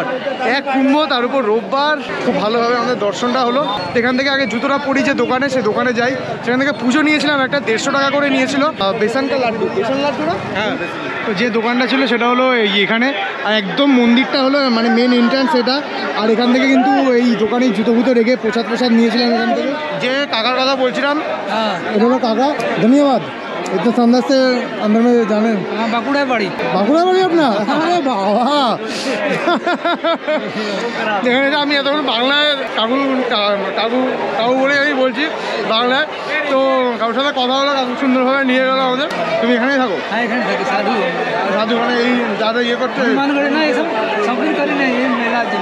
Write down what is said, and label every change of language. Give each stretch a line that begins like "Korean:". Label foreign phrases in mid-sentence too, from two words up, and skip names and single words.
Bangla: এক কুম্ভ তার উপর রোববার খুব ভালোভাবে আমাদের দর্শনটা হলো এখান থেকে আগে জুতোটা পরি যে দোকানে সে দোকানে যাই সেখান থেকে পুজো নিয়েছিলাম একটা 150 টাকা করে নিয়েছিল বেসনটা লাড্ডু বেসন লাড্ডু না হ্যাঁ তো যে দোকানটা ছিল সেটা হলো এখানে আর একদম মন্দিরটা হলো মানে
English: main entrance
Bangla: এটা আর এখান থেকে কিন্তু এই দোকানে জুতো ফুতো রেখে প্রসাদ নিয়েছিলাম এখান থেকে যে কাকার কথা বলছিলাম এটা হলো কাকা ধন্যবাদ
Hindi: इतना शानदार से अंदर में जाने
Bangla: বাঁকুড়া বাড়ি
Hindi: अपना अरे बाबा
Bangla: এখানে আমি এতক্ষণ বাংলায় কাকু বলে আমি বলছি বাংলায় তো কাকুর সাথে কথা হলো কাকু সুন্দরভাবে নিয়ে গেলো আমাদের তুমি এখানেই থাকো हाँ এখানে থাকি সাধু সাধু মানে এই যাদের ইয়ে করতে হনুমানগড়ি না এইসব শপিং করি না এই মেলা দিন